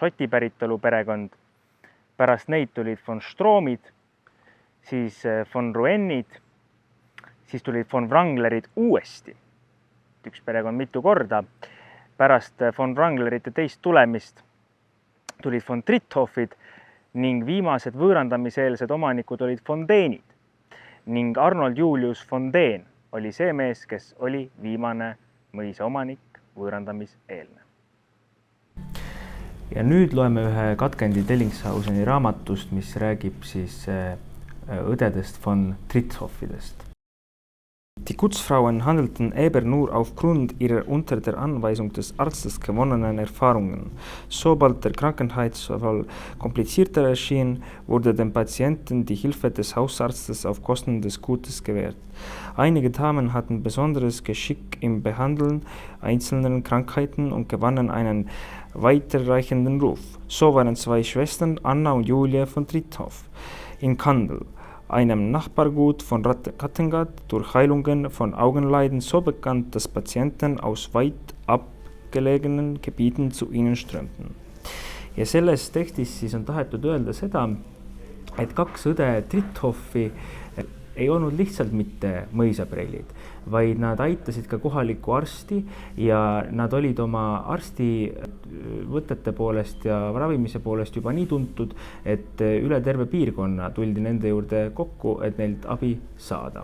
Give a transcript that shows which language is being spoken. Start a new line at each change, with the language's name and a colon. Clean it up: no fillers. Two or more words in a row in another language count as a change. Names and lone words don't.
Estonian: Šoti päritolu perekond, pärast neid tulid von Stroomid, siis von Ruennid, siis tulid von Wranglerid uuesti, üks perekond mitu korda, pärast von Wranglerite teist tulemist tulid von Trithoffid ning viimased võõrandamiseelsed omanikud olid Fondeenid ning Arnold Julius Fondeen oli see mees, kes oli viimane mõisa omanik võõrandamiseelne. Ja nüüd loeme ühe katkendi Dellingshauseni raamatust, mis räägib siis õdedest von Trithoffidest.
German: Die Gutsfrauen handelten eben nur aufgrund ihrer unter der Anweisung des Arztes gewonnenen Erfahrungen. Sobald der Krankheitsfall komplizierter erschien, wurde den Patienten die Hilfe des Hausarztes auf Kosten des Gutes gewährt. Einige Damen hatten besonderes Geschick im Behandeln einzelner Krankheiten und gewannen einen weiterreichenden Ruf. So waren 2 Schwestern, Anna und Julia von Trithoff, in Kandel, einem Nachbargut von Kattegat, durch Heilungen von Augenleiden so bekannt, dass Patienten aus weit abgelegenen Gebieten zu ihnen strömten.
Estonian: Ja selles tekstis siis on tahetud öelda seda, et 2 õde Trithoffi ei olnud lihtsalt mitte mõisapreilid, vaid nad aitasid ka kohalikku arsti ja nad olid oma arstivõtete poolest ja ravimise poolest juba nii tuntud, et üle terve piirkonna tuldi nende juurde kokku, et neilt abi saada.